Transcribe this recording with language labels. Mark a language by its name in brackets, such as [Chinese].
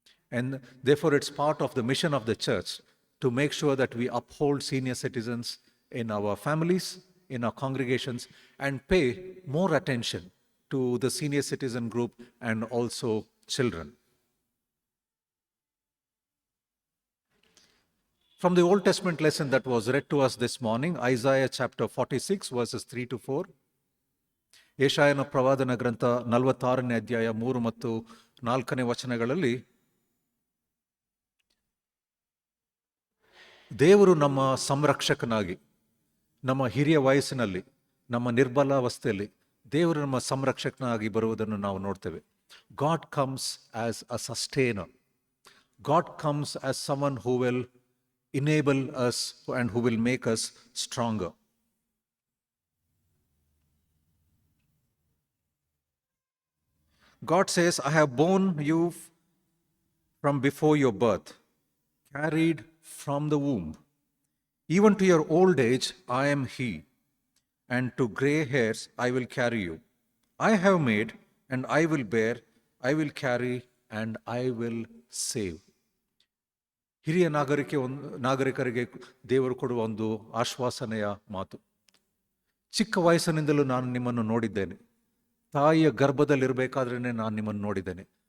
[English] And therefore, it's part of the mission of the church to make sure that we uphold senior citizens in our families, in our congregations, and pay more attention to the senior citizen group and also children. From the Old Testament lesson that was read to us this morning, Isaiah chapter 46, verses 3 to 4. [Kannada] ಯೆಶಾಯನ ಪ್ರವಾದನ ಗ್ರಂಥ 46ನೇ ಅಧ್ಯಾಯ 3 ಮತ್ತು 4ನೇ ವಚನಗಳಲ್ಲಿ ದೇವರು ನಮ್ಮ ಸಂರಕ್ಷಕನಾಗಿ, ನಮ್ಮ ಹಿರಿಯ ವಯಸ್ಸಿನಲ್ಲಿ, ನಮ್ಮ ನಿರ್ಬಲಾವಸ್ಥೆಯಲ್ಲಿ ದೇವರು ನಮ್ಮ ಸಂರಕ್ಷಕನಾಗಿ ಬರುವುದನ್ನು ನಾವು ನೋಡ್ತೇವೆ. [English] God comes as a sustainer. God comes as someone who will enable us and who will make us stronger. God says, I have borne you from before your birth, carried from the womb. Even to your old age, I am He, and to gray hairs I will carry you. I have made, and I will bear, I will carry, and I will save. [Kannada] ಹಿರಿಯ ನಾಗರಿಕರಿಗೆ ದೇವರು ಕೊಡುವ ಒಂದು ಆಶ್ವಾಸನೆಯ ಮಾತು. ಚಿಕ್ಕ ವಯಸ್ಸಿನಿಂದಲೂ ನಾನು ನಿಮ್ಮನ್ನು ನೋಡಿದ್ದೇನೆ. ತಾಯಿಯ ಗರ್ಭದಲ್ಲಿರಬೇಕಾದ್ರೇ ನಾನು ನಿಮ್ಮನ್ನು ನೋಡಿದ್ದೇನೆ.